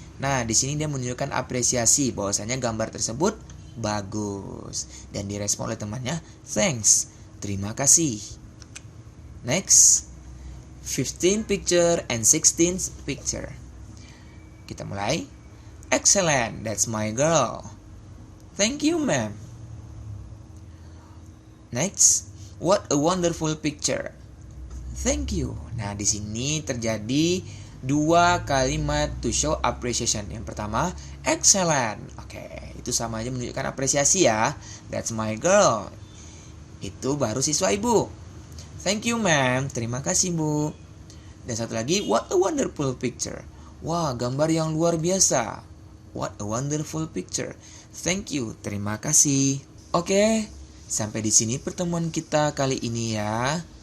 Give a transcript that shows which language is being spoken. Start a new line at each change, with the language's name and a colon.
Indonesian: Nah, di sini dia menunjukkan apresiasi bahwasanya gambar tersebut bagus, dan direspon oleh temannya, thanks. Terima kasih.
English: Next, 15th picture and 16th picture.
Indonesian: Kita mulai.
English: Excellent, that's my girl. Thank you, ma'am. Next, what a wonderful picture. Thank you.
Indonesian: Nah, di sini terjadi dua kalimat
English: to show appreciation.
Indonesian: Yang pertama, excellent. Oke, itu sama aja menunjukkan apresiasi ya.
English: That's my girl.
Indonesian: Itu baru siswa ibu.
English: Thank you, ma'am.
Indonesian: Terima kasih, bu. Dan satu lagi,
English: what a wonderful picture.
Indonesian: Wah, gambar yang luar biasa.
English: What a wonderful picture. Thank you.
Indonesian: Terima kasih. Oke, sampai di sini pertemuan kita kali ini ya.